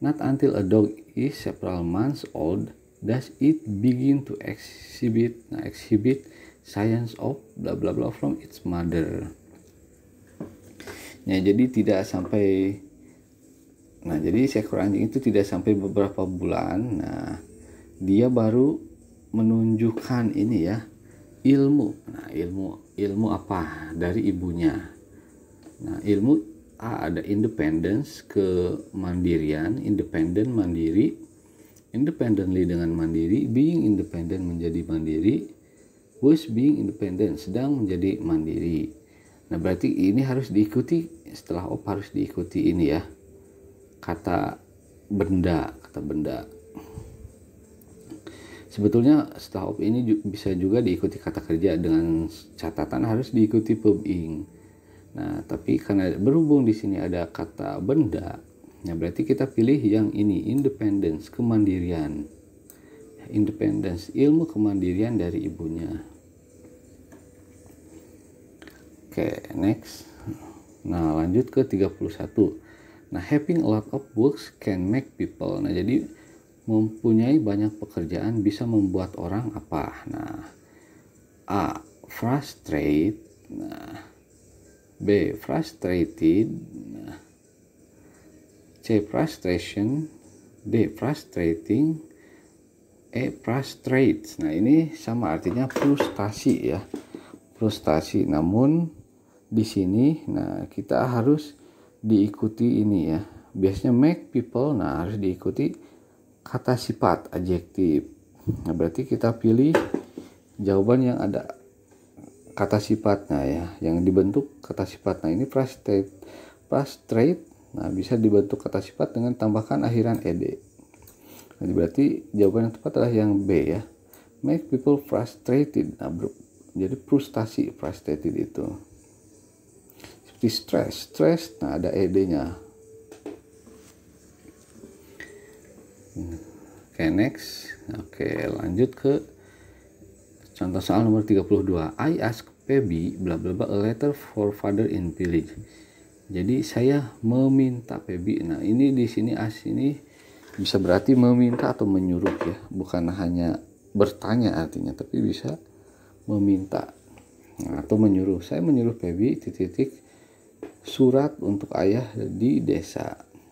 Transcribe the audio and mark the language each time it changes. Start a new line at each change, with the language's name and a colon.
English: Not until a dog is several months old does it begin to exhibit signs of bla bla bla from its mother.
Indonesian: Ya, jadi tidak sampai, nah jadi seekor anjing itu tidak sampai beberapa bulan, nah dia baru menunjukkan ini ya, ilmu. Nah ilmu apa dari ibunya. Nah ilmu ada independence, kemandirian, independent, mandiri, independently dengan mandiri, being independent menjadi mandiri,
English: was being independent
Indonesian: sedang menjadi mandiri. Nah berarti ini harus diikuti, setelah op harus diikuti ini ya, kata benda. Sebetulnya setelah op ini bisa juga diikuti kata kerja, dengan catatan harus diikuti verb ing. Nah tapi karena berhubung di sini ada kata benda, nah berarti kita pilih yang ini, independence, kemandirian. Independence, ilmu kemandirian dari ibunya. Oke, next.
English: Nah,
Indonesian: lanjut ke 31.
English: Nah, having a lot of books can make people. Nah, jadi
Indonesian: mempunyai banyak pekerjaan bisa membuat orang apa? Nah, A. Frustrate. Nah, B. Frustrated. Nah, C. Frustration. D. Frustrating. E. Frustrate. Nah, ini sama artinya frustasi ya. Frustasi. Namun di sini nah kita harus diikuti ini ya. Biasanya make people, nah harus diikuti kata sifat adjektif. Nah, berarti kita pilih jawaban yang ada kata sifatnya ya, yang dibentuk kata sifat. Nah, ini frustrate. Nah, bisa dibentuk kata sifat dengan tambahkan akhiran ed. Nah, berarti jawaban yang tepat adalah yang B ya.
English: Make people frustrated.
Indonesian: Nah, jadi frustasi, frustrated itu. Seperti stress. Nah, ada ed-nya. Oke, next. Oke, lanjut ke contoh soal nomor 32.
English: I ask Pebi bla bla bla a letter for father in village.
Indonesian: Jadi saya meminta Pebi. Nah, ini di sini ini bisa berarti meminta atau menyuruh ya, bukan hanya bertanya artinya, tapi bisa meminta atau menyuruh. Saya menyuruh Pebi titik surat untuk ayah di desa.